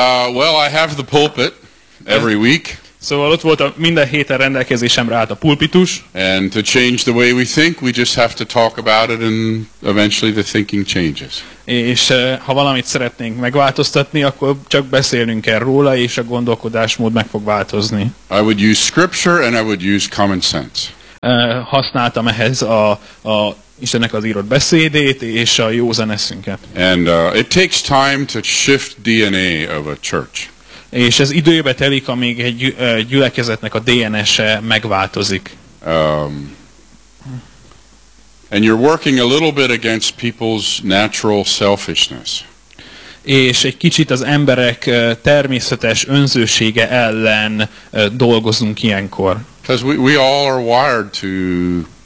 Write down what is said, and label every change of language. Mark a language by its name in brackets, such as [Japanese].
[English] Well, I have the pulpit every week. [Hungarian] Szóval ott volt minden héten rendelkezésemre állt a pulpitus. [English] And to change the way we think, we just have to talk about it and eventually the thinking changes. [Hungarian] És ha valamit szeretnénk megváltoztatni, akkor csak beszélnünk kell róla, és a gondolkodásmód meg fog változni. [English] I would use scripture and I would use common sense. [Hungarian] Használtam ehhez a Istennek az írott beszédét és a józan eszünket. [English] And it takes time to shift DNA of a church. [Hungarian] És ez időbe telik, amíg egy gyülekezetnek a DNS-e megváltozik. [English] And you're working a little bit against people's natural selfishness. [Hungarian] És egy kicsit az emberek természetes önzősége ellen dolgozunk ilyenkor. [English] Because we all are wired to